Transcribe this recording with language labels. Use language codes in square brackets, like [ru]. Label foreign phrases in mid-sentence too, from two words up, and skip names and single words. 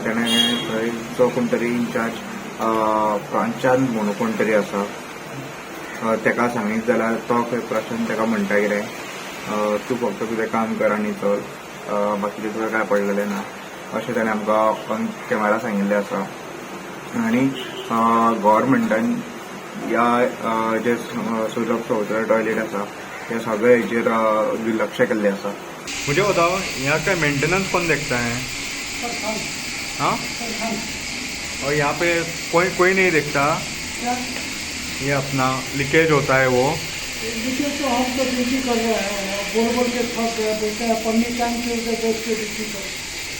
[kok] तेणें थंय जो कोण तरी इनचार्ज प्रशांत म्हणून कोण तरी आसा तेका सांगीत जाल्यार तो खंय प्रशांत तेका म्हणटा कितें तूं फक्त तुजें काम कर आनी चल, बाकीचें तुका काय पडलेलें ना अशें ताणें आमकां [en] on camera [kok] सांगिल्लें आसा. आनी गव्हर्मेंटान ह्या जे सुलभ शौचालय टॉयलेट आसा हे सगळे हेचेर दुर्लक्ष केल्लें आसा. [hi] मुझे बताओ यहाँ का मेंटेनेंस कौन देखता है? हाँ, और यहाँ पे कोई नहीं देखता? ये अपना लीकेज होता है वो लीकेज तो हम तो ड्यूटी कर रहे हैं, बोल के थक गया, बोलते हैं पन्नी टाइम से उधर बैठ के ड्यूटी कर.